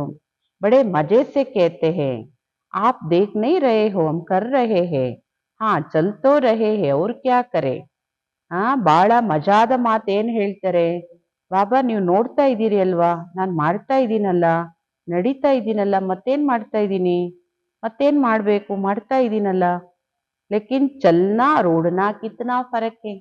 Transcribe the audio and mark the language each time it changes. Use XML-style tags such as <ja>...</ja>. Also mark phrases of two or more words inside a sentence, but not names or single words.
<hi>बड़े मजे से कहते हैं, आप देख नहीं रहे हो, हम कर रहे हैं, हाँ चल तो रहे हैं और क्या करे.</hi> <kn>ಬಹಳ ಮಜಾದ ಮಾತೇನ್ ಹೇಳ್ತಾರೆ, ಬಾಬಾ ನೀವು ನೋಡ್ತಾ ಇದ್ದೀರಿ ಅಲ್ವಾ, ನಾನ್ ಮಾಡ್ತಾ ಇದ್ದೀನಲ್ಲ, ನಡೀತಾ ಇದ್ದೀನಲ್ಲ, ಮತ್ತೇನ್ ಮಾಡ್ತಾ ಇದ್ದೀನಿ, ಮತ್ತೇನ್ ಮಾಡ್ಬೇಕು, ಮಾಡ್ತಾ ಇದ್ದೀನಲ್ಲ.</kn> <hi>लेकिन चलना रोडना कितना फरक है.</hi>